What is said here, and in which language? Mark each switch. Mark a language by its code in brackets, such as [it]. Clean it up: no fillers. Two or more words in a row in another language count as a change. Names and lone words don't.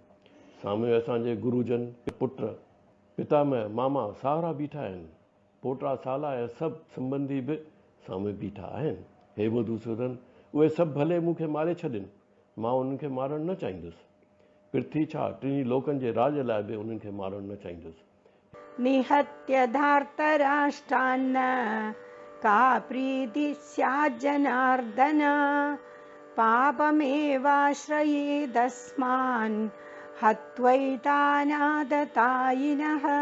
[sd] साम्हूं असांजे गुरुजन, पुट, पितामह, मामा, सावरा बीठा आहिनि। पोटा, साला ऐं सभु संबंधी बि साम्हूं बीठा आहिनि। हे मधुसूदन, उहे सभु भले मूंखे मारे छॾनि, मां उन्हनि खे मारणु न चाहींदुसि। पृथ्वी छा, टिनी लोकनि जे राज लाइ बि उन्हनि खे मारणु न चाहींदुसि। [sa] निहत्य धार्तराष्ट्रान्न का प्रीतिः स्यात् जनार्दन, पापमेवाश्रयेदस्मान् हत्वैतानादतायिनः।